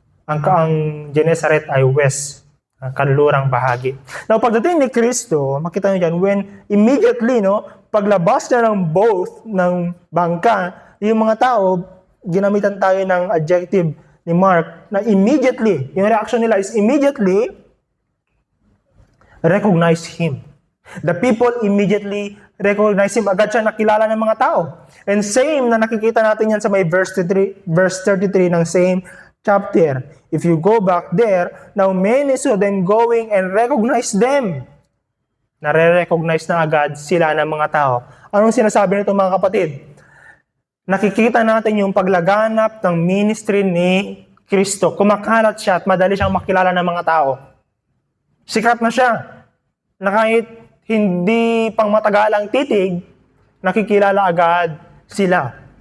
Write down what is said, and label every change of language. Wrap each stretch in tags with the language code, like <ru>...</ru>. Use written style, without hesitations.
<tl>Ang Gennesaret ay west, ang kanlurang bahagi. Now, pagdating ni Kristo, makita nyo dyan,</tl> <en>when immediately,</en> <tl>no, paglabas na ng boat, ng bangka, yung mga tao, ginamitan tayo ng adjective ni Mark na immediately, yung reaction nila</tl> <en>is immediately recognize him. The people immediately recognize him.</en> <tl>Agad siya nakilala ng mga tao. And same na nakikita natin yan sa may verse 33 ng same chapter.</tl> <en>If you go back there, now many saw them going and recognize them.</en> <tl>Nare-recognize na agad sila ng mga tao. Anong sinasabi nito mga kapatid? Nakikita natin yung paglaganap ng ministry ni Kristo. Kumakalat siya at madali siyang makilala ng mga tao. Sikat na siya. Na kahit hindi pang matagalang titig, nakikilala agad sila.</tl>